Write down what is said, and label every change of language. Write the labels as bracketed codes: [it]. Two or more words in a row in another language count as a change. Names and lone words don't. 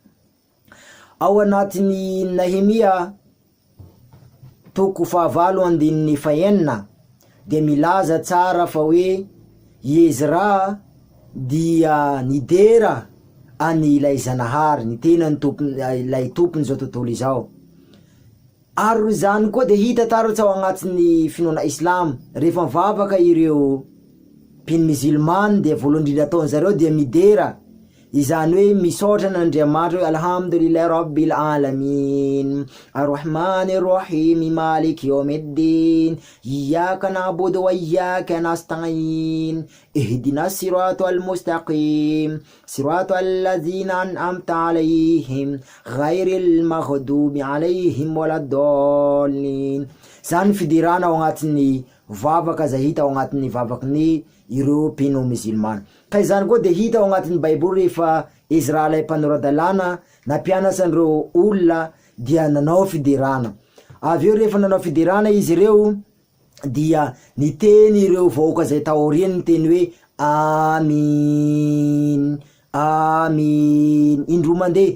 [mg] Ao anatin'ny Nehemia toko 9:4 dia milaza tsara fa hoe Ezra dia nidera any ilay Zanahary, ny tenany ilay tompony zao tontolo izao. Ary zany koa dia hita taratsy ao agnatin'ny finoana Islam, rehefa mivavaka ireo mpino musulman dia voalohany indrindra ataony zareo dia midera, izany hoe misaotra n'Andriamanitra hoe [ar] الحمد لله رب العالمين الرحمن الرحيم مالك يوم الدين إياك نعبد وإياك نستعين اهدنا الصراط المستقيم صراط الذين أنعمت عليهم غير المغضوب عليهم ولا الضالين. [mg] Zany fidirana ao agnatin'ny vavaka zay hita ao agnatin'ny vavakan'ny ireo mpino musulman. Ka izany koa dia hita ao agnatin'ny Baiboly rehefa Ezra lay mpanoradalana nampianatra an'ireo olona dia nanao fidirana. Avy eo rehefa nanao fidirana izy ireo dia niteny ireo vahoaka zay taoriany ny teny hoe [ar] آمين آمين [mg] indroa mandeha.